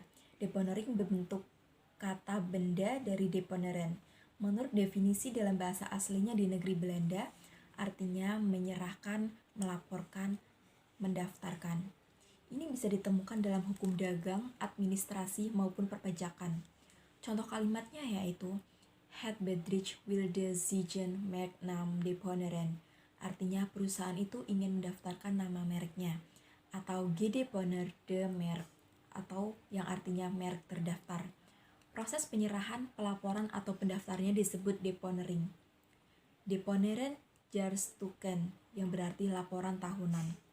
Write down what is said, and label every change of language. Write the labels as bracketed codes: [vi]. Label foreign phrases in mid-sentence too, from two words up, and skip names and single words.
[id] Deponering berbentuk kata benda dari deponeren. Menurut definisi dalam bahasa aslinya di negeri Belanda, artinya menyerahkan, melaporkan, mendaftarkan. Ini bisa ditemukan dalam hukum dagang, administrasi, maupun perpajakan. Contoh kalimatnya yaitu [nl] Het bedrijf wilde zijn merknaam deponeren. [id] Artinya perusahaan itu ingin mendaftarkan nama mereknya. Atau [nl] gedeponeerde merk, [id] atau yang artinya merek terdaftar. Proses penyerahan, pelaporan, atau pendaftarnya disebut deponering. [nl] Deponeren jaarstukken, [id] yang berarti laporan tahunan.